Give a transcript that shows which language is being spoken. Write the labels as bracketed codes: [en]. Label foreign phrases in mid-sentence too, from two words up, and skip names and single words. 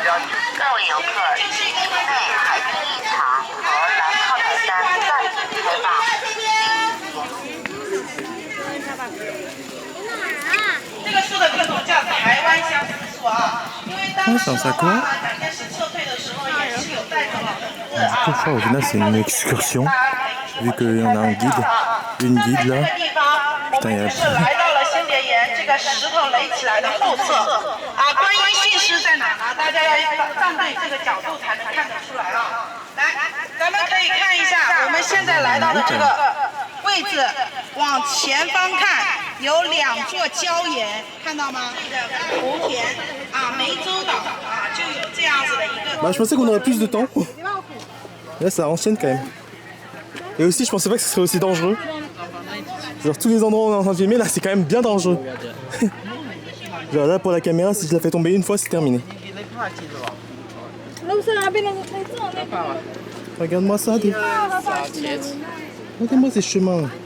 [fr] Ah, c'est un sac là. Du coup, au final, c'est une excursion. Vu qu'il y en a un guide, une guide là. Putain, il y a... [zh] 这个石头垒起来的后侧啊，观音信师在哪呢？大家要站对这个角度才能看得出来啊。来，咱们可以看一下，我们现在来到的这个位置，往前方看有2座礁岩，看到吗？福田啊，湄洲岛啊，就有这样子的一个。 [fr] Bah, je pensais qu'on aurait plus de temps. Là, ça enchaîne quand même. Et aussi, je pensais pas que ce serait aussi dangereux. Genre tous les endroits où on est en train de filmer, là c'est quand même bien dangereux. Genre là pour la caméra, si je la fais tomber une fois, c'est terminé. Regarde-moi ça, regarde-moi ces chemins.